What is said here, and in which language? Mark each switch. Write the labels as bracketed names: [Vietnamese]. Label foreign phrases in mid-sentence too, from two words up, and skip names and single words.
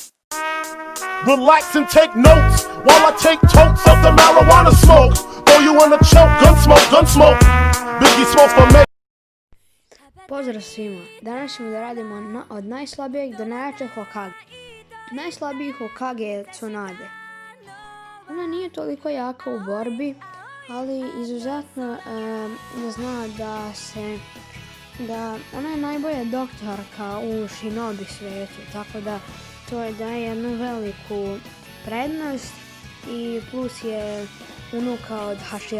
[English] Relax and take notes while I take totes of the marijuana smoke. Throw you in a choke, gun smoke. Biggie smoke for me. [Bosnian] Pozdrav svima, danas ćemo da radimo od najslabijeg do najjačeg Hokage. Najslabiji Hokage je Tsunade. Ona nije toliko jaka u borbi, ali izuzetno zna da ona je najbolja doktorka u Shinobi svijetu, tako da to je daje jednu veliku prednost i plus je unuka od Hashirame.